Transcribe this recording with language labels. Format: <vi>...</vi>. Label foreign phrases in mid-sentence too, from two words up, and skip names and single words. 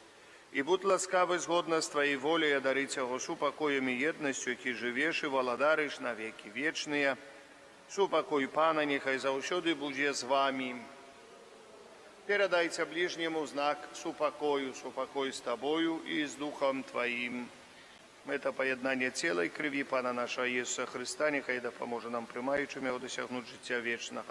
<be>І будь ласкавы згодна з Тваёй воляй адарыць яго супакоем і еднасцю, які жывеш і валадарыш на векі вечныя. Супакой Пана нехай заўсёды будзе з вамі. Перадайце ближнему знак супакою, супакой з Табою і з Духом Тваім.</be> <uk>Это поєднання тіла і крові Пана нашого Ісуса Христа, нехай допоможе нам, приймаючим його, досягнути життя вічного.</uk>